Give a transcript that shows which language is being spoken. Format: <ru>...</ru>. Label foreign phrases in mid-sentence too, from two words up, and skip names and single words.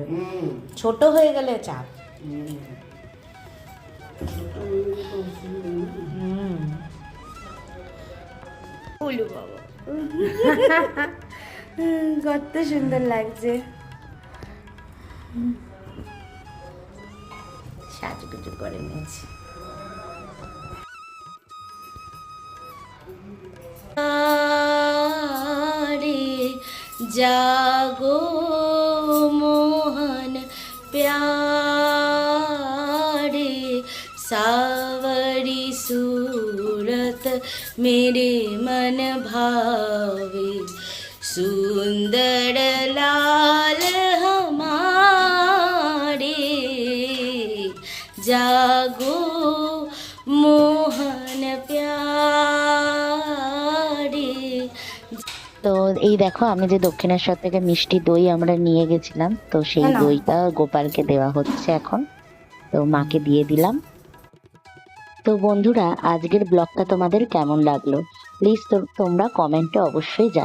<bn>ছোট হয়ে গেলে চাপ। উলু বাবা কত সুন্দর লাগছে। সাজুগুজু করে নিয়েছি।</bn> <hi>जागो मोहन प्यारे सावरी सूरत मेरे मन भावे सुंदर लाल हमारे जागो मोहन प्यारे।</hi> <bn>তো এই দেখো আমি যে দক্ষিণেশ্বর থেকে মিষ্টি দই আমরা নিয়ে গেছিলাম, তো সেই হ্যাঁ, নাও। দইটা গোপালকে দেওয়া হচ্ছে এখন, তো মাকে দিয়ে দিলাম। তো বন্ধুরা, আজকের ব্লগটা তোমাদের কেমন লাগলো প্লিজ তোমরা কমেন্টে অবশ্যই জানিও।</bn>